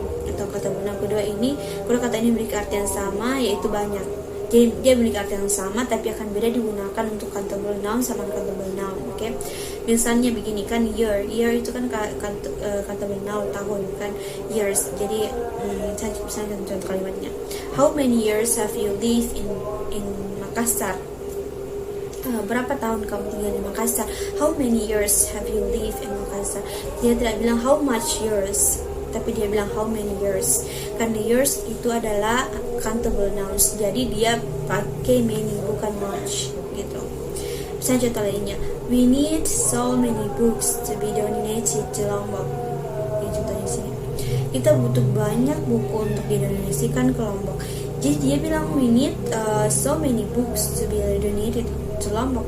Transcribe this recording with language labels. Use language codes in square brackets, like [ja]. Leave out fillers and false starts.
[id] Atau countable noun kedua kata ini memiliki arti yang sama, yaitu banyak. Jadi dia memiliki arti yang sama tapi akan beda digunakan untuk countable noun sama uncountable noun. Oke. Misalnya begini kan, year itu kan countable noun, tahun kan, years. Jadi saya contoh kalimatnya. [en] How many years have you lived in Makassar? [id] Berapa tahun kamu tinggal di Makassar? [en] How many years have you lived in Makassar? [id] Dia tidak bilang [en] how much years, [id] tapi dia bilang [en] how many years. [id] Karena years itu adalah countable nouns, jadi dia pakai many bukan much gitu. Misalnya contoh lainnya, [en] we need so many books to be donated to Lombok. [id] Ini contohnya sini. Kita butuh banyak buku untuk didonasikan ke Lombok. Jadi dia bilang [en] we need so many books to be donated to Lombok.